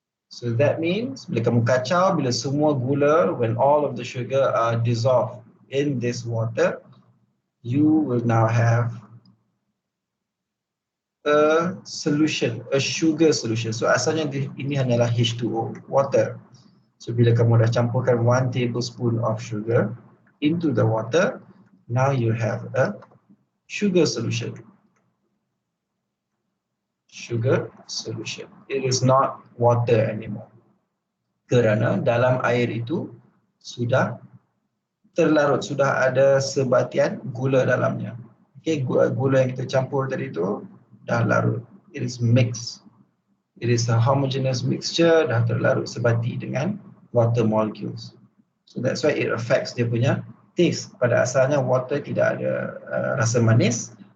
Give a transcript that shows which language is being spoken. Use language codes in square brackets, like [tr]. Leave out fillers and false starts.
[en] So that means bila kamu kacau, bila semua gula, when all of the sugar are dissolved in this water, you will now have a solution, a sugar solution. [ms] So asalnya ini hanyalah H2O, water. [en] So bila kamu dah campurkan 1 tablespoon of sugar into the water, now you have a sugar solution. Sugar solution. It is not water anymore. [ms] Kerana dalam air itu sudah terlarut, sudah ada sebatian gula dalamnya. Okay, gula yang kita campur tadi itu dah larut. It is mixed. [en] It is a homogeneous mixture, dah terlarut sebati dengan water molecules. So that's why it affects dia punya taste. [ms] Pada asalnya water tidak ada rasa manis.